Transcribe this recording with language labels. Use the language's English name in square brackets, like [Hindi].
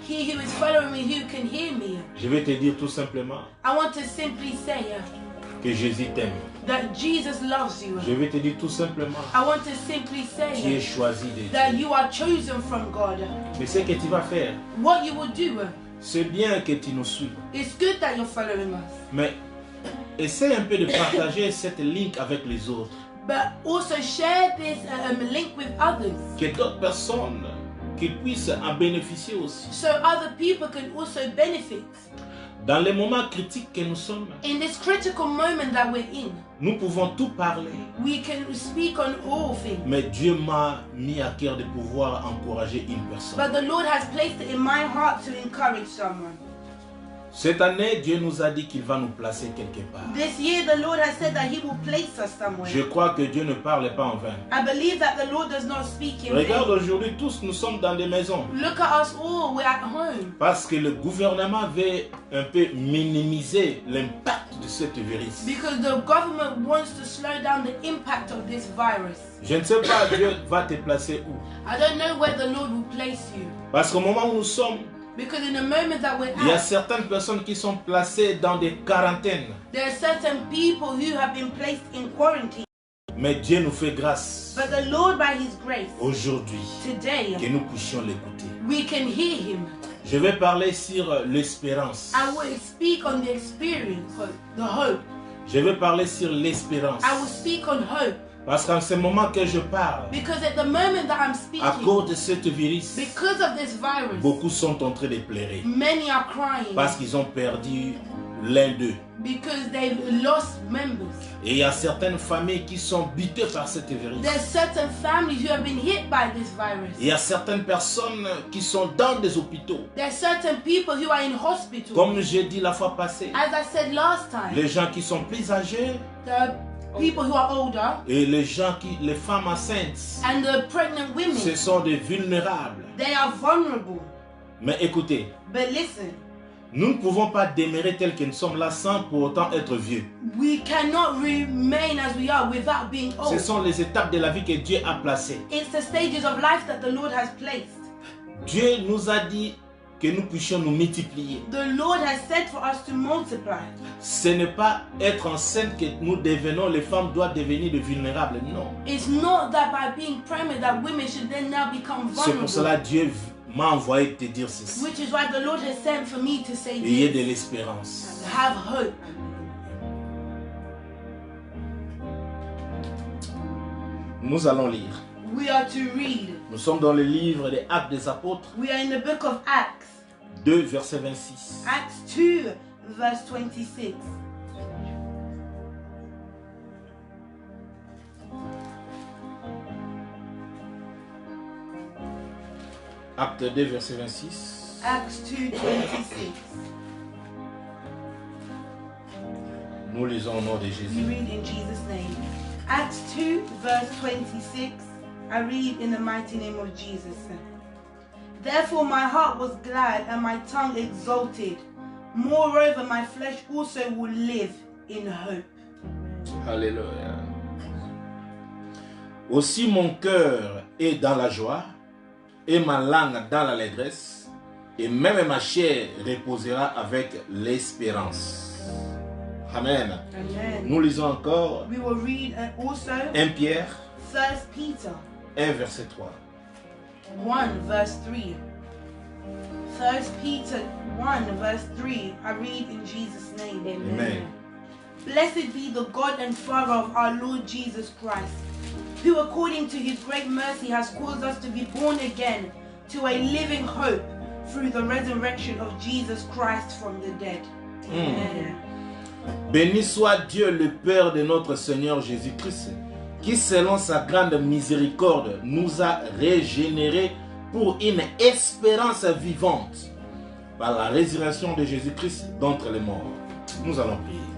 [English] He who is following me, who can hear me. [French] Je vais te dire tout simplement. [English] I want to simply say [French] que Jésus t'aime. [English] That Jesus loves you. [French] Je vais te dire tout simplement. [English] I want to simply say [French] tu es choisi de Dieu. [English] That you are chosen from God. [French] Mais ce que tu vas faire. [English] What you will do. [French] C'est bien que tu nous suis. [English] It's good that you're following us. [French] Mais essaie un peu de partager cette link avec les autres. [English] But also share this link with others. [French] Que d'autres personnes qu'ils puissent en bénéficier aussi. [English] So other people can also benefit. [French] Dans les moments critiques que nous sommes, [English] in this critical moment that we're in, [French] nous pouvons tout parler. [English] We can speak on all things. [French] Mais Dieu m'a mis à cœur de pouvoir encourager une personne. [English] But the Lord has placed it in my heart to encourage someone. [French] Cette année, Dieu nous a dit qu'il va nous placer quelque part. [English] This year, the Lord has said that He will place us somewhere. [French] Je crois que Dieu ne parle pas en vain. [English] I believe that the Lord does not speak in vain. [French] Regarde aujourd'hui, tous nous sommes dans des maisons. [English] Look at us all, we're at home. [French] Parce que le gouvernement veut un peu minimiser l'impact de cette virus. [English] Because the government wants to slow down the impact of this virus. [French] Je ne sais pas, Dieu va te placer où. [English] I don't know where the Lord will place you. [French] Parce qu'au moment où nous sommes, [English] because in the moment that we're [French] il y a certaines personnes qui sont placées dans des quarantaines. [English] There are certain people who have been placed in quarantine. [French] Mais Dieu nous fait grâce. [English] But the Lord, by His grace, [French] aujourd'hui, [English] today, [French] que nous puissions l'écouter. [English] We can hear Him. [French] Je vais parler sur l'espérance. [English] I will speak on the experience, the hope. [French] Je vais parler sur l'espérance. [English] I will speak on hope. [French] Parce qu'en ce moment que je parle, [English] because at the moment that I'm [French] à [English] speaking, [French] cause de cette virus, [English] because of this virus, [French] beaucoup sont en train de pleurer. [English] many are crying [French] Parce qu'ils ont perdu l'un d'eux. [English] because they've lost members. [French] Et il y a certaines familles qui sont butées par cette virus. [English] There's certain families who have been hit by this virus. [French] Il y a certaines personnes qui sont dans des hôpitaux. [English] There's certain people who are in hospital. [French] Comme j'ai dit la fois passée, [English] As I said last time, [French] les gens qui sont plus âgés [English] the people who are older [French] et les femmes enceintes, [English] and the pregnant women, [French] ce sont des vulnérables. [English] they are vulnerable. [French] Mais écoutez, [English] But listen, [French] nous ne pouvons pas demeurer tels que nous sommes là sans pour autant être vieux. [English] we cannot remain as we are without being [French] Ce [English] old. [French] sont les étapes de la vie que Dieu a placées. [English] It's the stages of life that the Lord has placed. [French] Dieu nous a dit que nous puissions nous multiplier. [English] The Lord has said for us to multiply. [French] Ce n'est pas être enceinte que nous devenons, les femmes doivent devenir de vulnérables, non. [English] It's not that by being pregnant that women should then now become [French] C'est pour cela [English] vulnerable. [French] que Dieu m'a envoyé te dire ceci. [English] Which is why the Lord has sent for me to say [French] Ayez de [English] this. [French] l'espérance. [English] Have hope. [French] Nous allons lire. [English] We are to read. [French] Nous sommes dans le livre des Actes des Apôtres, [English] We are in the book of Acts. [French] 2, verset 26. [English] Acts 2, verse 26. [French] Acte 2, verset 26. [English] Acts 2, 26. [French] Nous lisons au nom de [English] We [French] Jésus. [English] read in Jesus' name. Acts 2, verse 26. I read in the mighty name of Jesus. Therefore my heart was glad and my tongue exulted. Moreover, my flesh also will live in hope. [French] Alléluia. Aussi mon cœur est dans la joie et ma langue dans l'allégresse, et même ma chair reposera avec l'espérance. Amen. Amen. Nous lisons encore [English] We will read also [French] 1 Pierre [English] 1 Peter [French] 1, verset 3. [English] 1, verse 3. 1 Peter 1, verse 3. I read in Jesus' name. Amen. Blessed be the God and Father of our Lord Jesus Christ, who according to his great mercy has caused us to be born again to a living hope through the resurrection of Jesus Christ from the dead. Amen. [French] Béni soit Dieu le Père de notre Seigneur Jésus-Christ, qui selon sa grande miséricorde nous a régénérés pour une espérance vivante par la résurrection de Jésus-Christ d'entre les morts. Nous allons prier.